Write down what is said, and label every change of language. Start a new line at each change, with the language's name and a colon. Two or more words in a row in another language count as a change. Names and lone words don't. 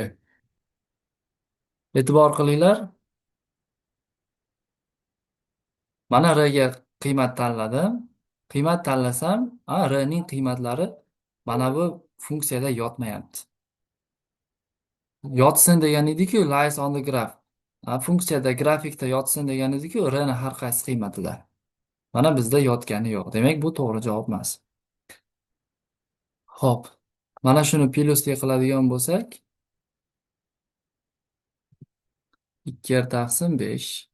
Uzbek: E'tibor qilinglar, mana r ga qiymat tanladim. Qiymat tanlasam, r ning qiymatlari mana bu funksiyada yotmayapti. Yotsin degan edi-ku,
English: lies on the graph.
Uzbek: Funksiyada grafikda yotsin degan edi-ku, r ni har qaysi qiymatida. Mana bizda yotgani yo'q. Demak, bu to'g'ri javob emas. Xo'p. Mana shuni plyusga qiladigan bo'lsak, 2r taqsim 5.